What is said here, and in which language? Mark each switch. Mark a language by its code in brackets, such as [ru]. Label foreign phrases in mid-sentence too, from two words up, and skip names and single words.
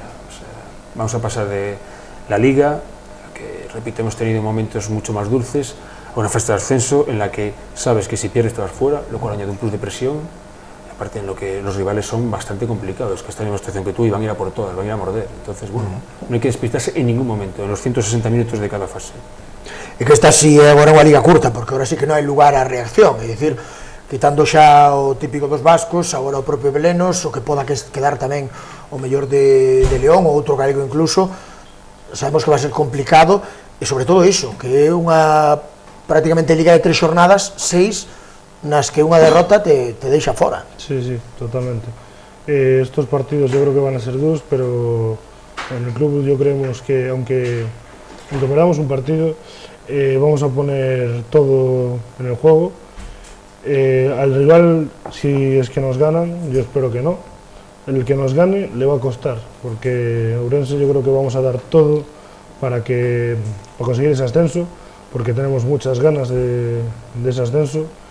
[es] O sea, vamos a pasar de la Liga, que repito, hemos tenido momentos mucho más dulces, a una fase de ascenso en la que sabes que si pierdes te vas fuera, lo cual añade un plus de presión, aparte en lo que los rivales son bastante complicados, que están en una situación que tú y van a ir a por todas, van a ir a morder. Entonces, bueno, no hay que despistarse en ningún momento, en los 160 minutos de cada fase. [gl] E que esta sí é agora unha liga curta, porque agora sí que non hai lugar á reacción, é dicir, quitando xa o típico dos vascos, agora o propio Belenos, o que poda quedar tamén o mellor de León, ou outro galego incluso, sabemos que [es] va a ser [gl] complicado, e sobre todo iso, que é unha prácticamente liga de 3 xornadas, 6, nas que unha derrota te deixa fora. [es] Sí, totalmente. Estos partidos yo creo que van a ser duros, pero en el club yo creemos que aunque perdamos un partido, vamos a poner todo en el juego. Al rival, si es que nos ganan, yo espero que no, el que nos gane le va a costar, porque Ourense yo creo que vamos a dar todo para conseguir ese ascenso, porque tenemos muchas ganas de ese ascenso.